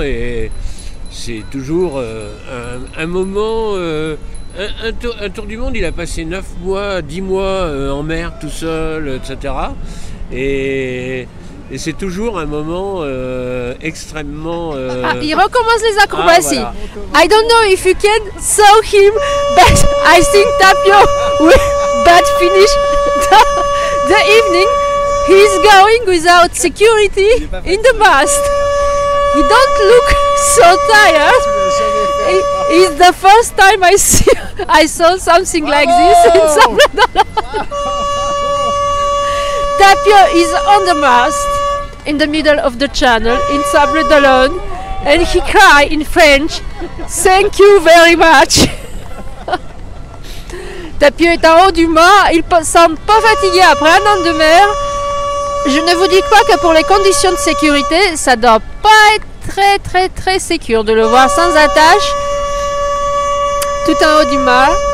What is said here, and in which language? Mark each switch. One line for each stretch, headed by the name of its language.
French: Et c'est toujours un moment... Un tour du monde, il a passé 9 mois, 10 mois en mer tout seul, etc. Et c'est toujours un moment extrêmement... il recommence les acrobaties. Voilà.
English: I don't know if you can saw him, but I think Tapio will that finish the evening. He's going without security in the mast. He don't look so tired. It's the first time I saw something like this in Sable d'Olonne. Tapio is on the mast in the middle of the channel in Sable d'Olonne, and he cried in French, "Thank you very much."
French: Tapio est en haut du mât, il semble pas fatigué après un an de mer. Je ne vous dis pas que pour les conditions de sécurité, ça doit pas être très sécure de le voir sans attache, tout en haut du mât.